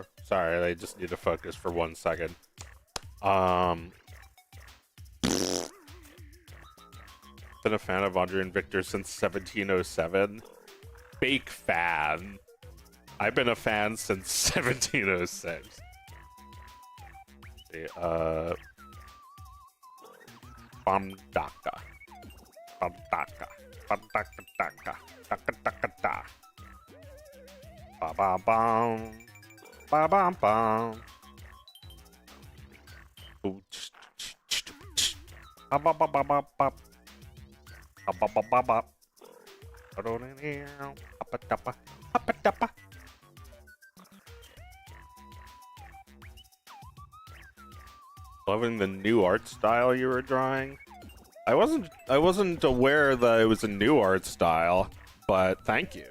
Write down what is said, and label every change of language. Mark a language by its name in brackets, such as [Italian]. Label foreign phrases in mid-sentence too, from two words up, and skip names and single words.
[English] Sorry, I just need to focus for 1 second. Been a fan of Audrey and Victor since 1707. Fake fan. I've been a fan since 1706. Bamdaka. Bamdaka. Bamdaka. Daka. Daka daka da. Ba ba bum. Ba bam bum. Ba ba ba ba ba ba. Ba ba ba ba ba. Loving the new art style you were drawing. I wasn't aware that it was a new art style, but thank you.